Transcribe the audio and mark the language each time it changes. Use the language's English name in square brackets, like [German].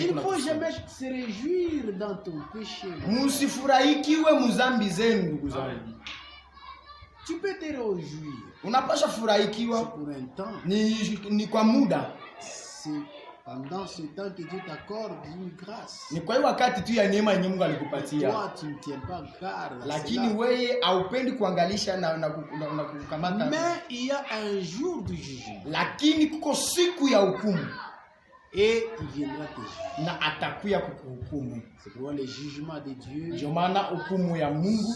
[French] Il ne faut jamais se réjouir dans ton péché. [Swahili] Musifurahikiwe muzambi zenu ndugu zangu. [French] Tu peux te réjouir. [Swahili] Unapaswa furahikiwa. [French] C'est pour un temps. [Swahili] Ni kwa muda. [French] C'est pendant ce temps que Dieu t'accorde une grâce. [Swahili] Ni kwa hiyo wakati tu ya neema yenye Mungu alikupatia. [French] Toi tu ne tiens pas garde. [Swahili] Lakini wewe haupendi kuangalisha na kukamata. [French] Mais il y a un jour du jugement. [Swahili] Lakini kuko siku ya hukumu. [French] Et il viendra te juger. [Swahili] Na atakuya kukuhukumu. [French] C'est pourquoi les jugements de Dieu, [Swahili] ndio maana hukumu ya Mungu